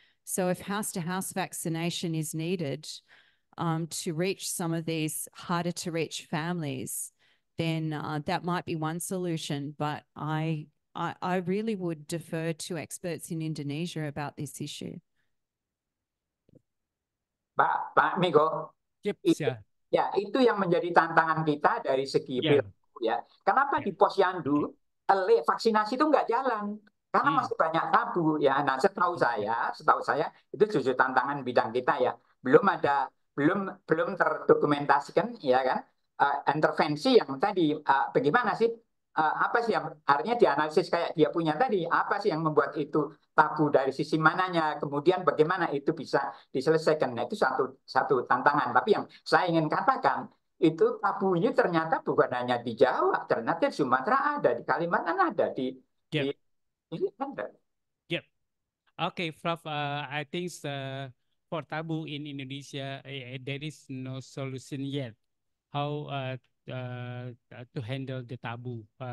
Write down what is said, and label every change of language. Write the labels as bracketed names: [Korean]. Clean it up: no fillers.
[English] So if house-to-house vaccination is needed to reach some of these harder to reach families, then that might be one solution. But I really would defer to experts in Indonesia about this issue. [Indonesian] Pak Miko, Yep, itu, yeah. ya itu yang menjadi tantangan kita dari segi Yeah. perilaku ya. Kenapa di Posyandu vaksinasi itu nggak jalan? Karena masih banyak tabu ya. Nah, setahu saya itu justru tantangan bidang kita ya. Belum terdokumentasikan ya kan intervensi yang tadi bagaimana sih apa sih yang artinya dianalisis kayak dia punya tadi, apa sih yang membuat itu tabu dari sisi mananya, kemudian bagaimana itu bisa diselesaikan. Nah, itu satu tantangan. Tapi yang saya ingin katakan itu tabunya ternyata bukan hanya di Jawa, ternyata di Sumatera ada, di Kalimantan ada, di ini ada. [English] Yep. Okay, Prof. I think for taboo in Indonesia, there is no solution yet. How to handle the taboo?